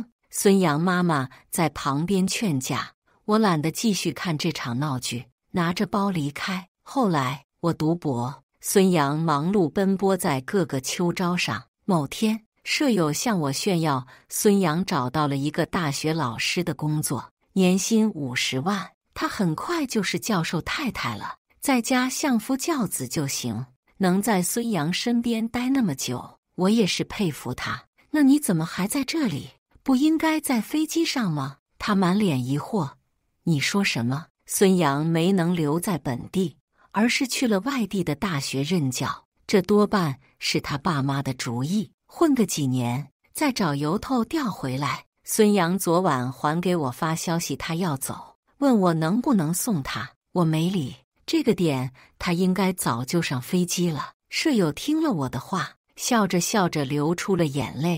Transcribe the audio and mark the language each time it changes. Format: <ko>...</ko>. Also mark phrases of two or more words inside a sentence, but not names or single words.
<zh>孫楊媽媽在旁邊勸架，我懶得繼續看這場鬧劇，拿着包離開。後來我讀博，孫楊忙碌奔波在各個秋招上。某天，舍友向我炫耀，孫楊找到了一個大學老師的工作，年薪50萬，他很快就是教授太太了，在家相夫教子就行。能在孫楊身邊待那麼久，我也是佩服他。那你怎麼還在這裡？不應該在飛機上嗎？他滿臉疑惑。你說什麼？孫楊沒能留在本地，而是去了外地的大學任教，這多半是他爸媽的主意，混個幾年，再找由頭調回來。孫楊昨晚還給我發消息，他要走，問我能不能送他，我沒理。這個點他應該早就上飛機了。舍友聽了我的話，笑着笑着流出了眼淚。</zh>